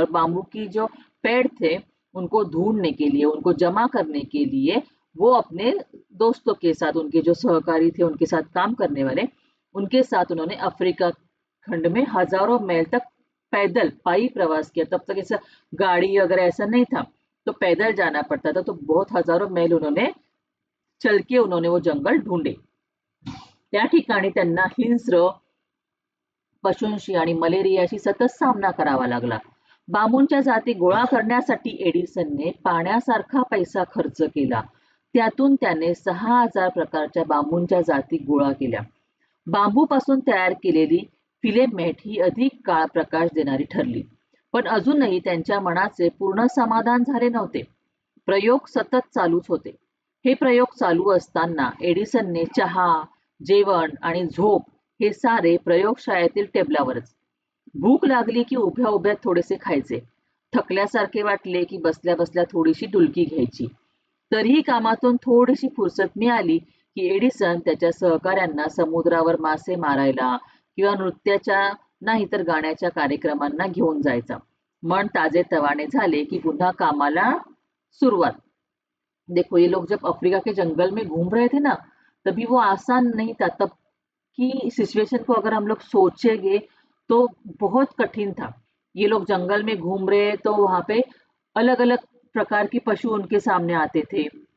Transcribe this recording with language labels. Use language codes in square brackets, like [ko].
[hi] और बांबू की जो पेड़ थे उनको ढूंढने के लिए, उनको जमा करने के लिए वो अपने दोस्तों के साथ, उनके जो सहकारी थे उनके साथ काम करने वाले, उनके साथ उन्होंने अफ्रीका खंड में हजारों मैल तक पैदल पाई प्रवास किया। तब तक ऐसा गाड़ी वगैरह ऐसा नहीं था, तो पैदल जाना पड़ता था। तो बहुत हजारों मैल उन्होंने चल के उन्होंने वो जंगल ढूंढे। [mr] त्या ठिकाणी त्यांना हिंस्र, पशूंशी आणि मलेरियाशी सतत सामना करावा लागला. बांबूंच्या जाती गोळा करण्यासाठी एडिसनने पाण्यासारखा पैसा खर्च केला. त्यातून त्याने 6,000 प्रकारच्या बांबूंच्या जाती गोळा केल्या. बांबूपासून तयार केलेली फिलेमेट ही अधिक काळ प्रकाश देणारी ठरली. पण अजूनही त्यांच्या मनाचे पूर्ण समाधान झाले नव्हते. प्रयोग सतत चालूच होते. हे प्रयोग चालू असताना एडिसनने चहा, जेवण आणि झोप हे सारे प्रयोगशाळेतील टेबलावरच. भूक लागली की उभ्या उभ्या थोडेसे खायचे. थकल्यासारखे वाटले की बसल्या बसल्या थोडीशी डुलकी घ्यायची. तरीही कामातून थोडीशी फुरसत मिळाली की एडिसन त्याच्या सहकाऱ्यांना समुद्रावर मासे मारायला किंवा नृत्याच्या नाही तर गाण्याच्या कार्यक्रमांना घेऊन जायचा. मन ताजेतवाने झाले कि पुन्हा कामाला शुरुआत. [hi] देखो ये लोग जब अफ्रीका के जंगल में घूम रहे थे ना, तभी वो आसान नहीं था तब की सिचुएशन को अगर हम लोग सोचेंगे तो बहुत कठिन था। ये लोग जंगल में घूम रहे तो वहां पे अलग अलग प्रकार के पशु उनके सामने आते थे।